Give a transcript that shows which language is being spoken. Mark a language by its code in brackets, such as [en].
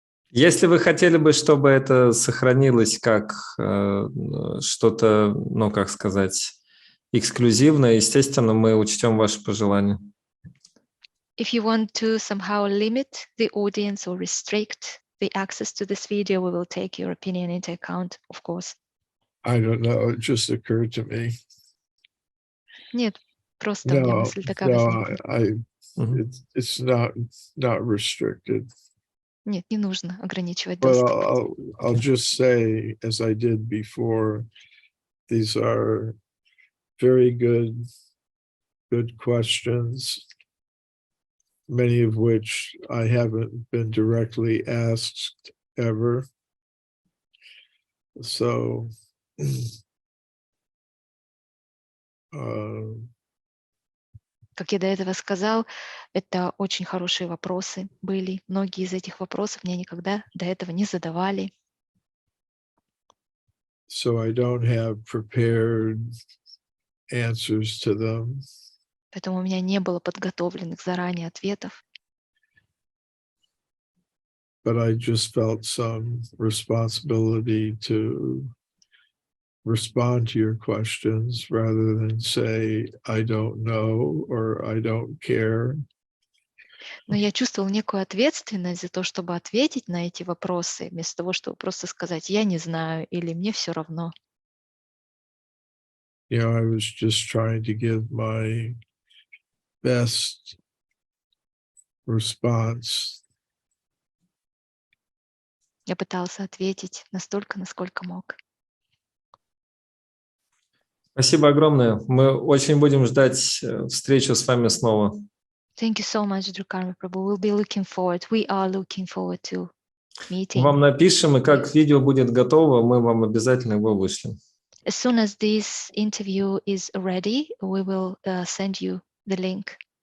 [ru] Если вы хотели бы, чтобы это сохранилось как что-то, ну, как сказать, эксклюзивное, естественно, мы учтем ваши пожелания. [en] If you want to somehow limit the audience or restrict the access to this video, we will take your opinion into account, of course. I don't know, it just occurred to me. [ru] Нет, просто у меня мысль такая возникла. [en] It's not restricted. [ru] Нет, не нужно ограничивать доступ. [en] But I'll just say, as I did before, these are very good questions, many of which I haven't been directly asked ever. So, [ru] как я до этого сказал, это очень хорошие вопросы были. Многие из этих вопросов мне никогда до этого не задавали. [en] So I don't have prepared answers to them. [ru] Поэтому у меня не было подготовленных заранее ответов. [en] But I just felt some responsibility to respond to your questions rather than say, I don't know or I don't care. [ru] Но я чувствовал некую ответственность за то, чтобы ответить на эти вопросы, вместо того, чтобы просто сказать «я не знаю» или «мне все равно». [en] I was just trying to give my best response. [ru] Я пытался ответить настолько, насколько мог. Спасибо огромное. Мы очень будем ждать встречу с вами снова. [en] Thank you so much, Karma Prabhu. We'll be looking forward. We are looking forward to meeting. [ru] Вам напишем, и как видео будет готово, мы вам обязательно его вышлем. [en] As soon as this interview is ready, we will send you the link.